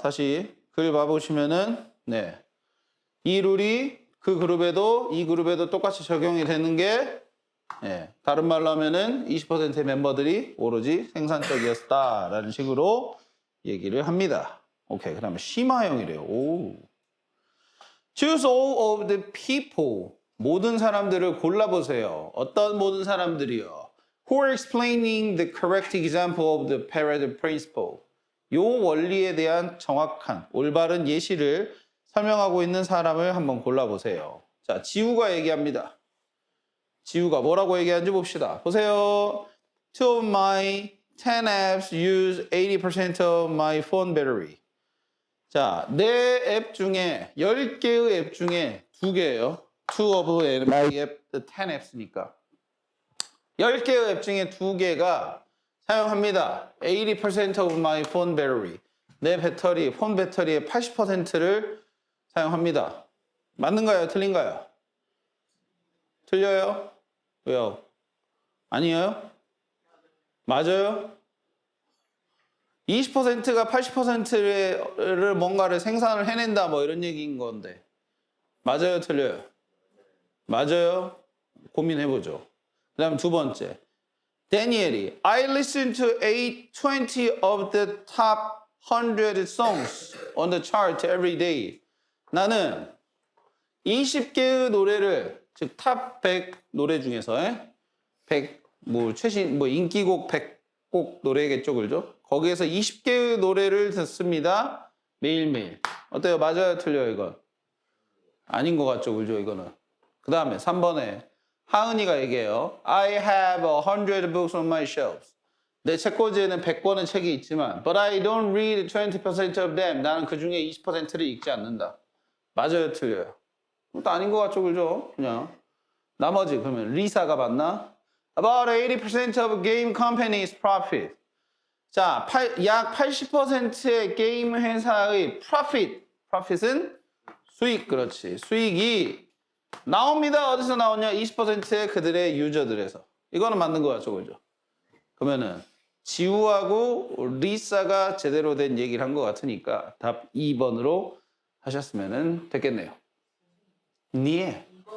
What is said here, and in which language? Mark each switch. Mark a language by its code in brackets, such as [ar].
[ko] 다시 글 봐보시면은 네, 이 룰이 그 그룹에도 이 그룹에도 똑같이 적용이 되는 게 네, 다른 말로 하면은 20%의 멤버들이 오로지 생산적이었다라는 식으로 얘기를 합니다. 오케이, 그 다음에 심화형이래요. 오. [en] Choose all of the people. [ko] 모든 사람들을 골라보세요. 어떤 모든 사람들이요? [en] Who are explaining the correct example of the Parette principle. [ko] 요 원리에 대한 정확한, 올바른 예시를 설명하고 있는 사람을 한번 골라보세요. 자, 지우가 얘기합니다. 지우가 뭐라고 얘기하는지 봅시다. 보세요. [en] Two of my 10 apps use 80% of my phone battery. [ko] 자, 내 앱 중에 10개의 앱 중에 2개예요. [en] Two of my app, 10 apps니까. [ko] 10개의 앱 중에 2개가 사용합니다. [en] 80% of my phone battery. [ko] 내 배터리, 폰 배터리의 80%를 사용합니다. 맞는가요? 틀린가요? 틀려요? 왜요? 아니에요? 맞아요? 20%가 80%를 뭔가를 생산을 해낸다 뭐 이런 얘기인 건데 맞아요? 틀려요? 맞아요? 고민해보죠. 그 다음 두 번째 [en] 다니엘이 I listen to 20 of the top 100 songs on the chart every day. [ko] 나는 20개의 노래를 즉 탑 100 노래 중에서 100 뭐 최신 뭐 인기곡 100곡 노래겠죠, 그죠? 거기에서 20개의 노래를 듣습니다. 매일매일. 어때요? 맞아요? 틀려요, 이건? 아닌 것 같죠, 그죠, 이거는? 그 다음에 3번에 하은이가 얘기해요. [en] I have 100 books on my shelves. [ko] 내 책꽂이에는 100권의 책이 있지만 [en] But I don't read 20% of them. [ko] 나는 그 중에 20%를 읽지 않는다. 맞아요? 틀려요? 또 아닌 것 같죠, 그죠? 그냥 나머지 그러면 리사가 맞나? [en] About 80% of game companies profit. [ko] 자, 약 80%의 게임 회사의 profit은 수익, 그렇지. 수익이 나옵니다. 어디서 나오냐? 20%의 그들의 유저들에서. 이거는 맞는 거 같죠, 그죠? 그러면은 지우하고 리사가 제대로 된 얘기를 한 것 같으니까 답 2번으로 하셨으면 됐겠네요. 네.